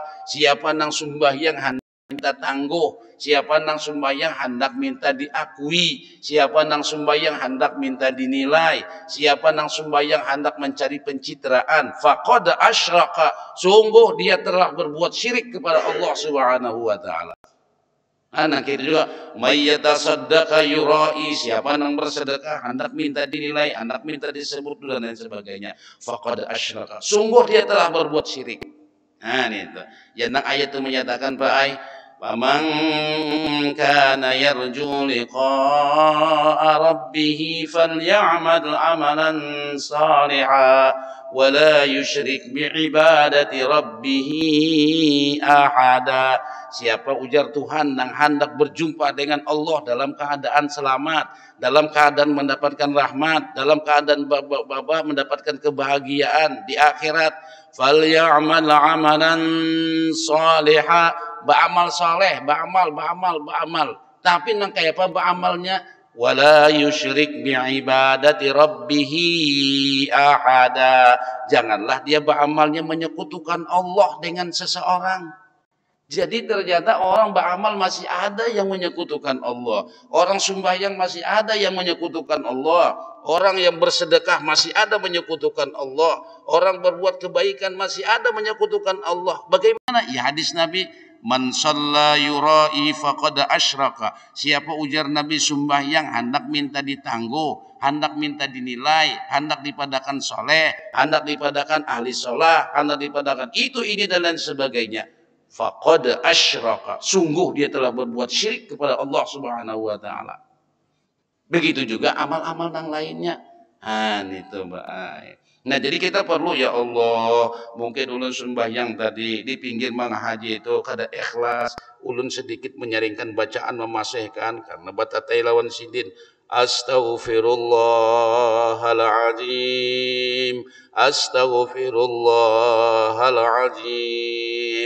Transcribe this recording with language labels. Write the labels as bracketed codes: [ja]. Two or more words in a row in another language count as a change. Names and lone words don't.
[bjn] Siapa nang sembahyang minta tangguh, siapa nang sembahyang hendak minta diakui, siapa nang sembahyang hendak minta dinilai, siapa nang sembahyang hendak mencari pencitraan, [ar] فقد أشرك, [bjn] sungguh dia telah berbuat syirik kepada Allah [ar] سبحانه وتعالى. [bjn] Anak kita juga [ar] من يتصدق يرائي, [bjn] siapa nang bersedekah hendak minta dinilai, hendak minta disebut dan lain sebagainya, [ar] فقد أشرك, [id] sungguh dia telah berbuat syirik. Nah itu yang ayat itu menyatakan Pak Ai, [ar] فمن كان يرجو لقاء ربه فليعمل عملا صالحا ولا يشرك بعبادة ربه أحدا. [bjn] Siapa ujar Tuhan yang hendak berjumpa dengan Allah dalam keadaan selamat, dalam keadaan mendapatkan rahmat, dalam keadaan mendapatkan kebahagiaan di akhirat, [ar] فليعمل عملا صالحا, [bjn] beramal saleh, beramal. Tapi nang kayak apa beramalnya? [ar] ولا يشرك بعبادة ربه أحدا. [id] Janganlah dia beramalnya menyekutukan Allah dengan seseorang. Jadi ternyata orang beramal masih ada yang menyekutukan Allah. Orang sembahyang masih ada yang menyekutukan Allah. Orang yang bersedekah masih ada menyekutukan Allah. Orang berbuat kebaikan masih ada menyekutukan Allah. Bagaimana? Ya hadis Nabi, [ar] من صلى يرائي فقد أشرك. [bjn] Siapa ujar Nabi sembahyang hendak minta ditangguh, hendak minta dinilai, hendak dipadakan soleh, hendak dipadakan ahli sholah, hendak dipadakan itu ini dan lain sebagainya, [ar] فقد أشرك, [id] sungguh dia telah berbuat syirik kepada Allah [ar] سبحانه وتعالى. [id] Begitu juga amal-amal yang lainnya. Itu baik. Nah jadi kita perlu ya Allah, [bjn] mungkin ulun sembahyang tadi di pinggir mang haji itu kada ikhlas, ulun sedikit menyaringkan bacaan memasehkan karena batatai lawan sidin. [ar] أستغفر الله العظيم، أستغفر الله العظيم.